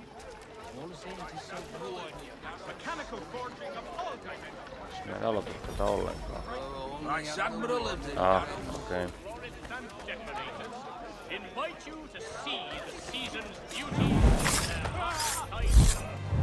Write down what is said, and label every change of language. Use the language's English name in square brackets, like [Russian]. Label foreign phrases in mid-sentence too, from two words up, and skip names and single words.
[English] All the same to say, go on, you. Mechanical forging of all dimensions. [Finnish] Mä en aloita tätä ollenkaan. [English] Vice Admiral of the [Finnish] Okei. [English] Florists and decorators invite you to see the season's beauty in their last time.